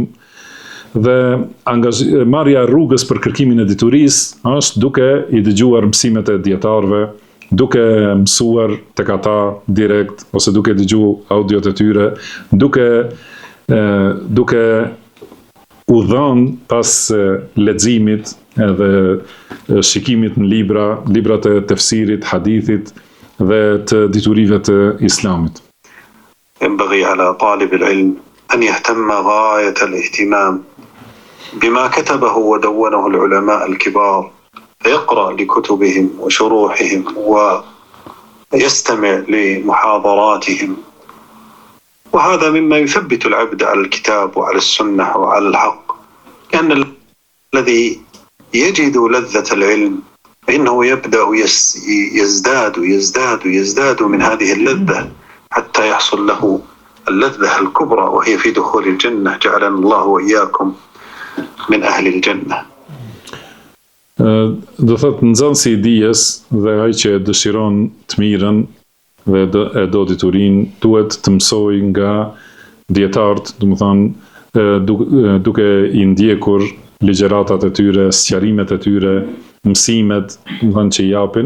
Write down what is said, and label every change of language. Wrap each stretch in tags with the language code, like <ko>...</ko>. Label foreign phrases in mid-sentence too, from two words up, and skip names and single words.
<sq>Dhe marrja e rrugës për kërkimin e diturisë është duke i dëgjuar mësimet e dietarëve, duke mësuar tek ata direkt ose duke dëgjuar audiot e tyre, duke u dhënë pas leximit edhe shikimit në librat e tefsirit, hadithit dhe të diturive të Islamit.</sq> <ar>ينبغي على طالب العلم أن يهتم غاية الاهتمام بما كتبه ودونه العلماء الكبار فيقرأ لكتبهم وشروحهم ويستمع لمحاضراتهم، وهذا مما يثبت العبد على الكتاب وعلى السنة وعلى الحق، لأن الذي يجد لذة العلم فإنه يبدأ يزداد من هذه اللذة حتى يحصل له اللذة الكبرى وهي في دخول الجنة. جعلنا الله وإياكم من أهل الجنة.</ar> <sq>Do thot nxënësi i dijes dhe ai që dëshiron të mirën dhe e do diturinë duhet të mësojë nga dietarët, do të thonë duke i ndjekur ligjëratat e tyre, sqarimet e tyre, mësimet, do të thonë që i japin.</sq>